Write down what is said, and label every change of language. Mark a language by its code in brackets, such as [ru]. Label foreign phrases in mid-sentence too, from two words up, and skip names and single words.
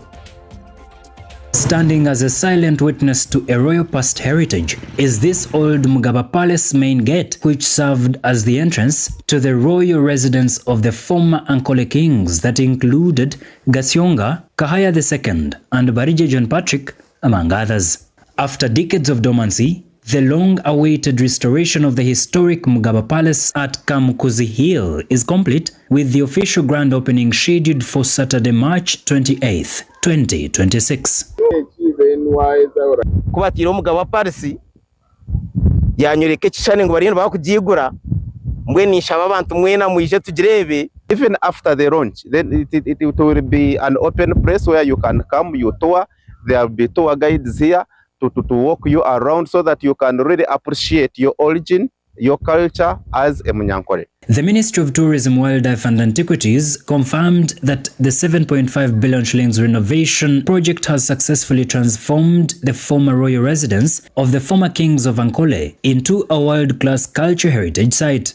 [en] Standing as a silent witness to a royal past heritage is this old Mugaba Palace main gate, which served as the entrance to the royal residence of the former Ankole kings that included Gasyonga, Kahaya II, and Barije John Patrick, among others. After decades of dormancy, the long-awaited restoration of the historic Mugaba Palace at Kamkuzi Hill is complete, with the official grand opening scheduled for Saturday, March 28th, 2026. [nyn] Kubatira Mugaba Palace yanyureka ekishani ngo bariyo bakugigura mbwe nishaba abantu mwena mwije tugirebe. [en] Even after the launch, then it will be an open place where you can come, you tour. There will be tour guides here to walk you around so that you can really appreciate your origin, your culture as a Munyankore. The Ministry of Tourism, Wildlife and Antiquities confirmed that the 7.5 billion shillings renovation project has successfully transformed the former royal residence of the former kings of Ankole into a world-class culture heritage site.